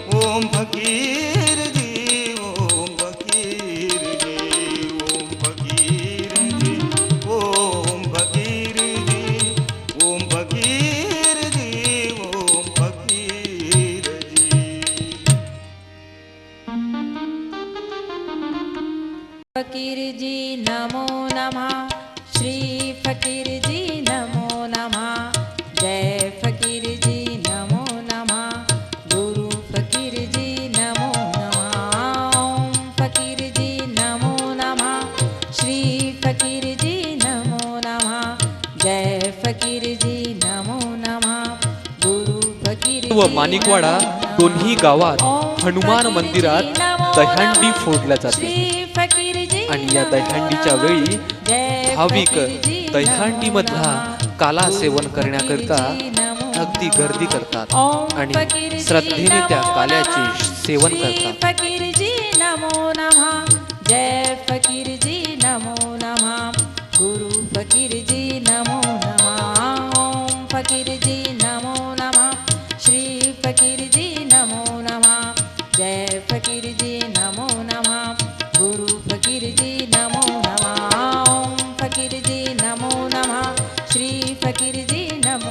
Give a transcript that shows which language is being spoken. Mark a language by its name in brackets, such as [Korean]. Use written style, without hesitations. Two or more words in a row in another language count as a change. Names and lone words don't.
[Sanskrit] ओम फकीर जी, ओम फकीर जी, ओम फकीर जी, ओम फकीर जी, ओम फकीर जी, ओम फकीर जी। फकीर जी नमो नमः, श्री फकीर जी नमो नमः, जय फकीर जी नमो नमः, गुरु फकीर जी नमो नमः, ओम फकीर जी नमो नमः, श्री फकीर जी नमो नमः, जय फकीर जी नमो नमः, गुरु फकीर [Marathi] व [Sanskrit] जी [Marathi] माणिकवाडा [Sanskrit] नमो नमः, [Marathi] दोन्ही गावात [Sanskrit] ओम [Marathi] हनुमान [Sanskrit] फकीर [Marathi] मंदिरात [Sanskrit] जी नमो [Marathi] दहीहंडी [Sanskrit] नमः, [Marathi] फोडल्या जाते [Sanskrit] श्री फकीर जी [Marathi] आणि या [Sanskrit] नमो [Marathi] दहीहंडीच्या [Sanskrit] नमः, [Marathi] वेळी [Sanskrit] जय [Marathi] भाविक [Sanskrit] फकीर जी [Marathi] दहीहंडी [Sanskrit] नमो [Marathi] मधला [Sanskrit] नमः, [Marathi] काला सेवन [Sanskrit] गुरु [Marathi] करण्याकरता [Sanskrit] फकीर जी नमो [Marathi] अगदी [Sanskrit] नमः, [Marathi] गर्दी करतात [Sanskrit] ओम फकीर [Marathi] आणि [Sanskrit] जी [Marathi] श्रद्धेने त्या [Sanskrit] नमो [Marathi] काल्याचे [Sanskrit] नमः, [Marathi] सेवन [Sanskrit] श्री [Marathi] करतात [Sanskrit] फकीर जी नमो नमः, जय फकीर जी नमो नमः, गुरु फकीर जी नमो नमः, ओम फकीर जी नमो नमः, श्री फकीर जी नमो नमः, जय फकीर जी नमो नमः, गुरु फकीर जी नमो नमः, ओम फकीर जी नमो नमः, श्री फकीर जी नमो